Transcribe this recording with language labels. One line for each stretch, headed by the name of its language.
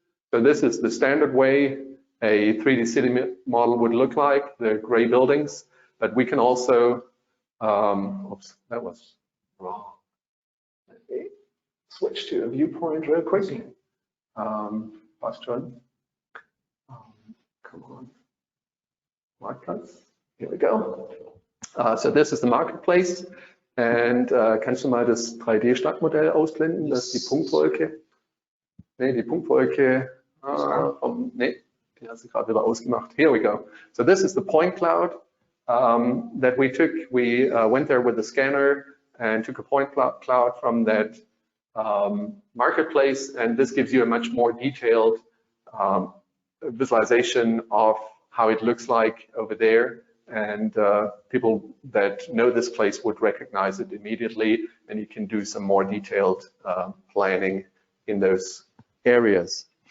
English: So this is the standard way a 3D city model would look like, the gray buildings, but we can also, oops, that was wrong. Let me switch to a viewpoint real quick. Fast turn. Come on. Marketplace. Here we go. So this is the marketplace.
German: And kannst du mal das 3D-Stadtmodell ausblenden? Das ist die Punktwolke. Nee, die Punktwolke. Nee, die hast du gerade wieder ausgemacht.
English: Here we go. So this is the point cloud that we took. We went there with a scanner and took a point cloud from that marketplace, and this gives you a much more detailed visualization of how it looks like over there, and people that know this place would recognize it immediately, and you can do some more detailed planning in those areas.